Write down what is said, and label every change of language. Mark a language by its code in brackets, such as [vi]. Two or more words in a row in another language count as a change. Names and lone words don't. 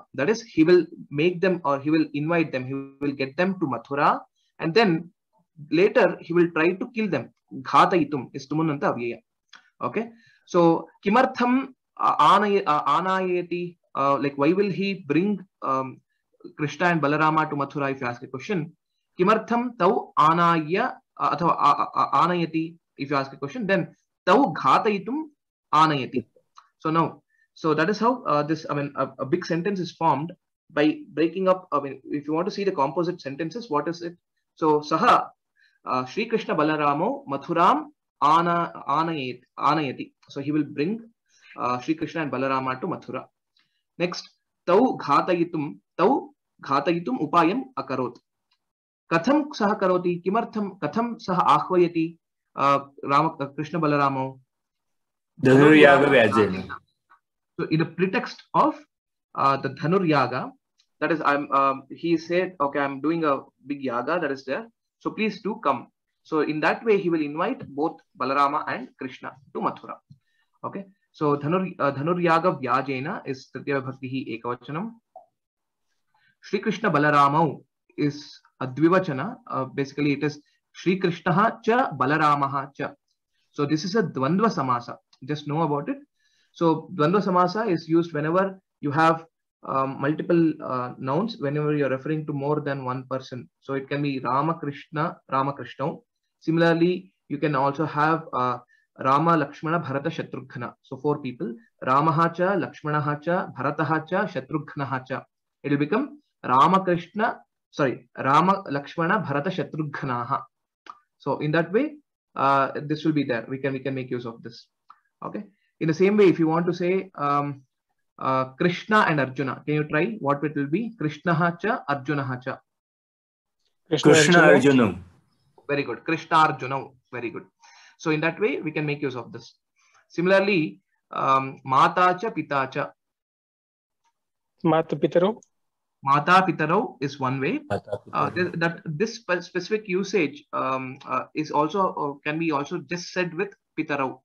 [en] That is, he will make them or he will invite them, he will get them to Mathura, and then later he will try to kill them. Ghatayitum is [sa] तुमुन्नन्त अव्यय. [en] Okay. [sa] So किमर्थम् आनयति, [en] like why will he bring Krishna and Balarama to Mathura, if you ask a question? [sa] किमर्थं तौ आनय अथवा आनयति, [en] if you ask a question, then [sa] तौ घातयितुम् आनयति. [en] So now, so that is how this, I mean, a big sentence is formed by breaking up. I mean, if you want to see the composite sentences, what is it? [sa] So सः श्री कृष्ण बलरामौ मथुराम् आनयति. [en] So he will bring Shri Krishna and Balarama to Mathura. Next, [sa] तौ घातयितुम् उपायम् अकरोत्. कथं सः करोति, किमर्थं कथं सः आह्वयति कृष्ण बलरामौ. धनुर्याग व्याजेन. [en] So in the pretext of the [sa] धनुर् याग, [en] that is, he said, okay, I'm doing a big yaga that is there. So please do come. So in that way, he will invite both Balarama and Krishna to Mathura. Okay. So [sa] धनुर् याग व्याजेन [en] is [sa] तृतीया भक्ति एकवचनम्. श्री कृष्ण बलरामौ [en] is a Dvivachana. Basically, it is [sa] श्री कृष्णः च बलरामः च. [en] So this is a [sa] द्वन्द्व समास. [en] Just know about it. So [sa] द्वन्द्व समास [en] is used whenever you have multiple nouns, whenever you're referring to more than one person. So it can be Ramakrishna, Ramakrishna. Similarly, you can also have Rama, Lakshmana, Bharata, Shatrughna. So 4 people. [sa] रामः च, लक्ष्मणः च, भरतः च, शत्रुघ्नः च. [en] It will become Rama, Lakshmana, Bharata, Shatrughnaha. So in that way, this will be there. We can make use of this. Okay. In the same way, if you want to say Krishna and Arjuna, can you try what it will be? [sa] कृष्ण च, अर्जुन च. Krishna Arjuna. [en] Very good. Krishna Arjuna. Very good. So in that way, we can make use of this. Similarly, [sa] माता च, पिता च. माता पितरौ. माता पितरौ [en] is one way. This specific usage is also can be also just said with Pitaro.